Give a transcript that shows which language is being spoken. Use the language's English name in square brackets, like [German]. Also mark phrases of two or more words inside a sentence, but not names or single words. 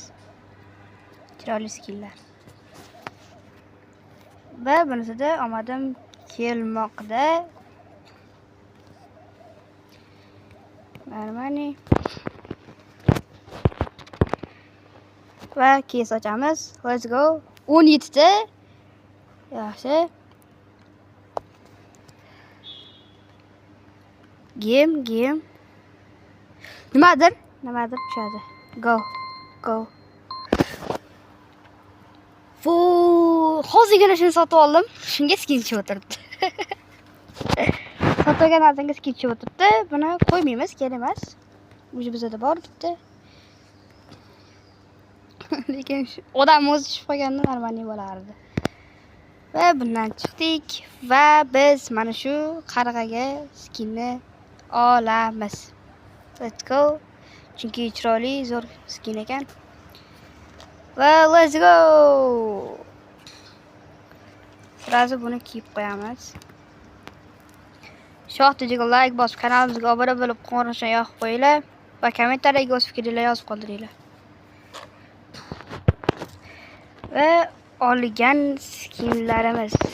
[Uzbek] Chiroyli skinlar. Va bunisida omadim kelmoqda. Normani. Va keys ochamiz. [English] Let's go. [Uzbek] 17 ta. Yaxshi. Game. Nimadir tushadi. Go. Hozirgina shuni sotib oldim. Shunga skin tushib o'tiribdi. Sotgan narsaga skin tushib o'tiribdi. Buni qo'ymaymiz, kerak emas. O'zi bizda bor bitta. Lekin odam o'zi tushib qolganda normal bo'lardi. Va bundan chiqdik va biz mana shu qarg'aga skinni olamiz. [English] Let's go. [Uzbek] Chunki chiroyli, zo'r skin ekan. [English] Well, let's go. [Uzbek] Sразу buni kiyib qo'yamiz. Shoxtaga like bosib, kanalimizga obuna bo'lib, qo'ng'iroqchani yoqib qo'yinglar va kommentariyaga o'z fikringizni yozib qoldiringlar. Va olgan skinlarimiz.